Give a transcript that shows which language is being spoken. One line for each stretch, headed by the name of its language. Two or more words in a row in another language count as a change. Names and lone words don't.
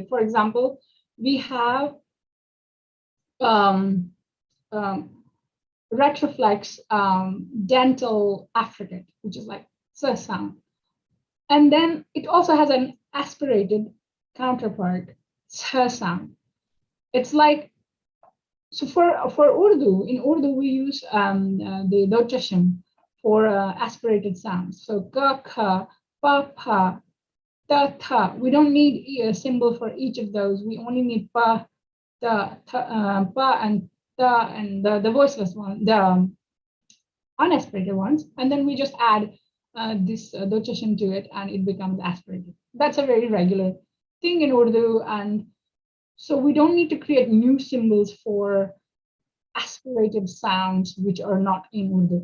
English: For example, we have retroflex dental affricate, which is like S sound. And then it also has an aspirated counterpart, S sound. It's like, so for Urdu, in Urdu, we use the dotashim for aspirated sounds. So ka, kha, pa, pa, ta, tha. We don't need a symbol for each of those. We only need pa, ta, pa, and ta, and the voiceless one, the unaspirated ones. And then we just add this dotashim to it, and it becomes aspirated. That's a very regular thing in Urdu, and so we don't need to create new symbols for aspirated sounds which are not in Urdu.